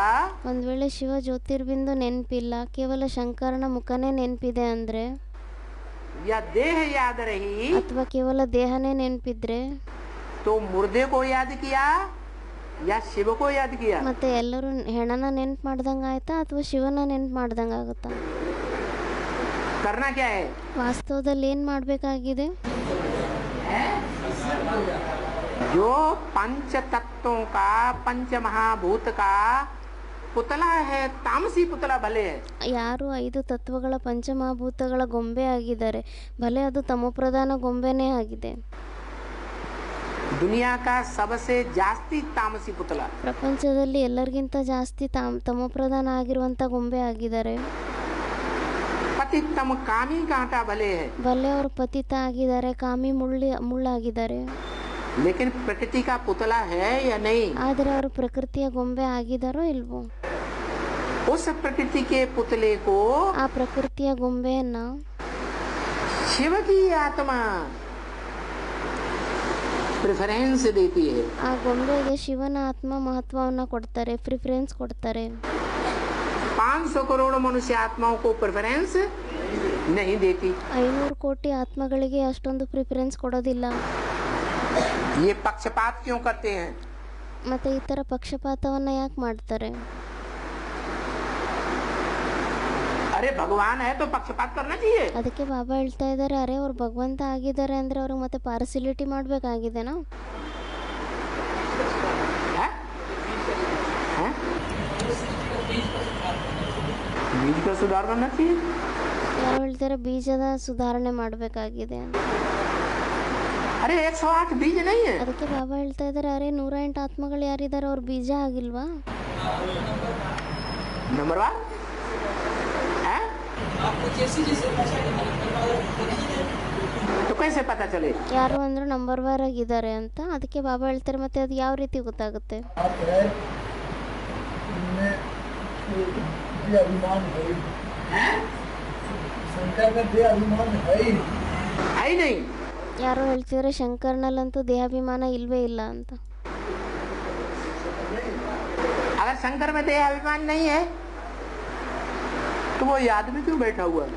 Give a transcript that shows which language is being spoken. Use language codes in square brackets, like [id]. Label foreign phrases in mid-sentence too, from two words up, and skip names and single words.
[kn] ಒಂದ್ ವೇಳೆ ಶಿವ ಜ್ಯೋತಿರ್ಬಿಂದು ನೆನಪಿಲ್ಲ, ಕೇವಲ ಶಂಕರನ ಮುಖನೇ ನೆನಪಿದೆ ಅಂದ್ರೆ, [hi] या देह याद रही [kn] ಅಥವಾ ಕೇವಲ ದೇಹನೇ ನೆನಪಿದ್ರೆ, [hi] तो मुर्दे को याद किया या शिव को याद किया? [kn] ಮತ್ತೆ ಎಲ್ಲರೂ ಹೆಣನ ನೆನ್ಪು ಮಾಡ್ದಂಗ ಆಯ್ತಾ ಅಥವಾ ಶಿವನ ನೆನ್ಪು ಮಾಡ್ದಂಗ ಆಗುತ್ತಾ? [hi] करना क्या है? [kn] ವಾಸ್ತವದಲ್ಲಿ ಏನ್ ಮಾಡ್ಬೇಕಾಗಿದೆ? [hi] जो पंच तत्वों का पंच महाभूत का पुतला है, तामसी पुतला भले है, [kn] ಯಾರು 5 ತತ್ವಗಳ ಪಂಚಮಹಾಭೂತಗಳ ಗೊಂಬೆ ಆಗಿದ್ದಾರೆ, ಭಲೆ ಅದು ತಮೋಪ್ರಧಾನ ಗೊಂಬೆನೇ ಆಗಿದೆ. [hi] दुनिया का सबसे जास्ती तामसी पुतला, [kn] ಪ್ರಪಂಚದಲ್ಲಿ ಎಲ್ಲರಿಗಿಂತ ಜಾಸ್ತಿ ತಮೋಪ್ರಧಾನ ಆಗಿರುವಂತ ಗೊಂಬೆ ಆಗಿದ್ದಾರೆ. [hi] पतितम कामी कांटा भले है, [kn] ಭಲೆ ಅವರು ಪತಿತ ಆಗಿದ್ದಾರೆ, ಕಾಮಿ ಮುಳ್ಳಾಗಿದ್ದಾರೆ. [hi] लेकिन प्रकृति का पुतला है या नहीं? [kn] ಆದರೆ ಅವರು ಪ್ರಕೃತಿಯ ಗೊಂಬೆ ಆಗಿದಾರೋ ಇಲ್ವೋ? [hi] उस प्रकृति के पुतले को [kn] ಆ ಪ್ರಕೃತಿಯ ಗೊಂಬೆಯನ್ನ [hi] शिव की आत्मा प्रेफरेंस देती है। [kn] ಆ ಗೊಂಬೆಗೆ ಶಿವನ ಆತ್ಮ ಮಹತ್ವವನ್ನ ಕೊಡ್ತಾರೆ, ಪ್ರಿಫರೆನ್ಸ್ ಕೊಡ್ತಾರೆ. [hi] 500 करोड़ मनुष्य आत्माओं को प्रेफरेंस नहीं देती। [kn] 500 ಕೋಟಿ ಆತ್ಮಗಳಿಗೆ ಅಷ್ಟೊಂದು ಪ್ರಿಫರೆನ್ಸ್ ಕೊಡೋದಿಲ್ಲ. [hi] ये पक्षपात क्यों करते हैं? [kn] ಮತ್ತೆ ಈ ತರ ಪಕ್ಷಪಾತವನ್ನ ಯಾಕೆ ಮಾಡ್ತಾರೆ? [hi] अरे भगवान है तो पक्षपात करना चाहिए। [kn] ಅದಕ್ಕೆ ಬಾಬಾ ಹೇಳ್ತಾ ಇದ್ದಾರೆ, ಅರೆ ಅವ್ರು ಭಗವಂತ ಆಗಿದ್ದಾರೆ ಅಂದ್ರೆ ಅವ್ರಿಗೆ ಮತ್ತೆ ಪಾರ್ಸಿಲಿಟಿ ಮಾಡ್ಬೇಕಾಗಿದೆನಾ? [hi] है? है? बीज का सुधार करना चाहिए। [kn] ಯಾರು ಹೇಳ್ತಾರೆ ಬೀಜದ ಸುಧಾರಣೆ ಮಾಡಬೇಕಾಗಿದೆ? [hi] अरे 108 बीज नहीं है। [kn] ಅದಕ್ಕೆ ಬಾಬಾ ಹೇಳ್ತಾ ಇದ್ದಾರೆ, ಅರೆ 108 ಆತ್ಮಗಳು ಯಾರಿದ್ದಾರೆ ಅವ್ರ ಬೀಜ ಆಗಿಲ್ವಾ? [hi] नंबर 1 है? तो कैसे पता चले? [kn] ಯಾರು ಅಂದ್ರೆ ನಂಬರ್ ವಾರ್ ಆಗಿದ್ದಾರೆ ಅಂತ. ಅದಕ್ಕೆ ಬಾಬಾ ಹೇಳ್ತಾರೆ, ಮತ್ತೆ ಅದು ಯಾವ ರೀತಿ ಗೊತ್ತಾಗುತ್ತೆ? [hi] है ही नहीं। [kn] ಯಾರೋ ಹೇಳ್ತಿದ್ರೆ ಶಂಕರ್ನಲ್ಲಂತೂ ದೇಹಾಭಿಮಾನ ಇಲ್ವೇ ಇಲ್ಲ ಅಂತ. [hi] अगर शंकर में देह अभिमान नहीं है तो वो याद में क्यों बैठा हुआ है?